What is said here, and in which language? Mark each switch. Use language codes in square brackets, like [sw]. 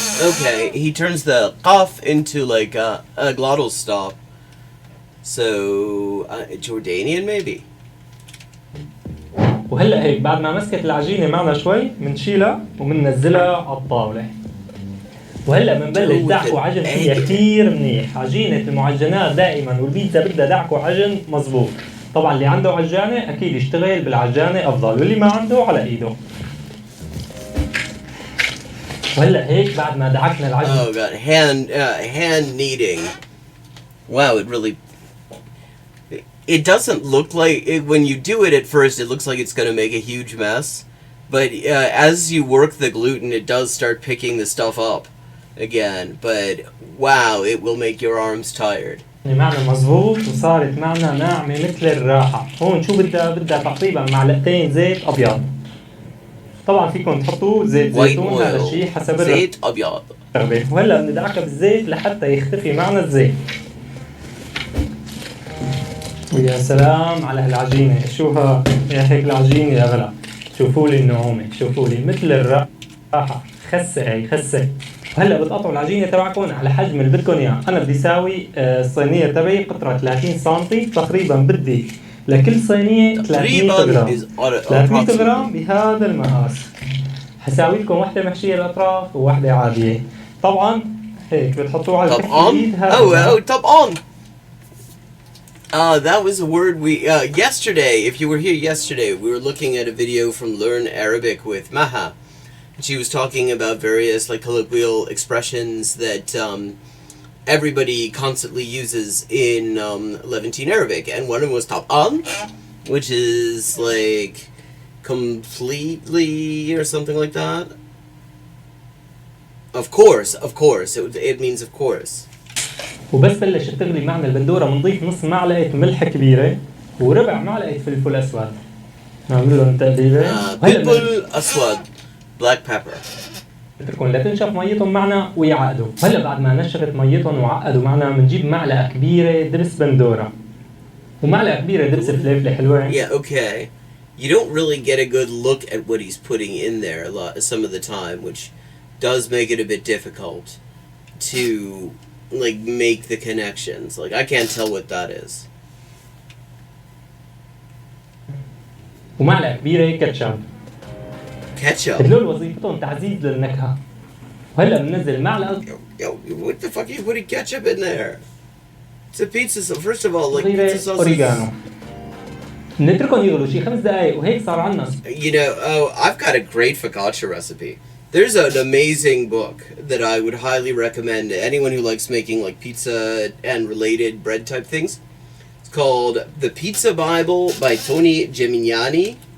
[en] Okay, he turns the qaf into like a glottal stop. So Jordanian maybe. [ar] وهلا هيك بعد ما مسكت العجينة معنا شوي بنشيلها وبننزلها على الطاولة. وهلا بنبلش دعك وعجن فيها كثير منيح. عجينة المعجنات دائما والبيتزا بدها دعك وعجن مزبوط. طبعا اللي عنده عجانة أكيد يشتغل بالعجانة أفضل، واللي ما عنده على إيده. وهلا هيك بعد ما دعكنا العجن. [en] Oh god, hand kneading. Wow, it doesn't look like it, when you do it at first. It looks like it's going to make a huge mess, but as you work the gluten, it does start picking the stuff up again. But wow, it will make your arms tired. [ar] معنا مزبوط وصارت معنا ناعمة مثل الراحة. هون شو بدها تقريبا معلقتين زيت أبيض. طبعا فيكم تحطوا زيت زيتون، هذا الشيء حسب زيت أبيض. وهلا بندعكها بالزيت لحتى يختفي معنا الزيت. ويا سلام على هالعجينة، شوها يا هيك العجينة يا غلا. شوفوا لي النعومة، شوفوا لي مثل الراحة. خسة هي خسة. هلا بتقطعوا العجينة تبعكم على حجم اللي بدكم اياه. انا بدي ساوي الصينية تبعي قطرة 30 سم تقريبا. بدي لكل صينية 300 غرام. 300 غرام بهذا المقاس. حساوي لكم واحدة محشية الأطراف وواحدة عادية. طبعا هيك بتحطوه على كف الإيد. طبعا. [en] That was a word we yesterday. If you were here yesterday, we were looking at a video from Learn Arabic with Maha. She was talking about various like colloquial expressions that everybody constantly uses in Levantine Arabic, and one of them was "tab'an," which is like completely or something like that. Of course, it means of course. [ar] وبس بلش تغلي معنا البندورة بنضيف نص معلقة ملح كبيرة وربع معلقة فلفل أسود. نعمل لهم تقليبة. فلفل أسود. [en] Black pepper. [ar] اتركون لتنشف ميتهم معنا ويعقدوا. هلا بعد ما نشفت ميتهم وعقدوا معنا بنجيب معلقة كبيرة دبس بندورة ومعلقة كبيرة دبس فلفل حلوة. [en] Yeah, okay. You don't really get a good look at what he's putting in there some of the time, which does make it a bit difficult to like make the connections. Like I can't tell what that is. [ar] ومعلقة كبيرة كاتشب. [en] Ketchup. [ar] هدول وظيفتهم تعزيز للنكهة. وهلا بننزل معلقة. [en] Yo, what the fuck are you putting ketchup in there? It's a pizza sauce. First of all, like pizza sauce. [ar] أوريجانو. نتركهم يغلوا شي 5 دقايق وهيك صار عنا. [en] You know, I've got a great focaccia recipe. There's an amazing book that I would highly recommend to anyone who likes making like pizza and related bread type things. It's called The Pizza Bible by Tony Gemignani.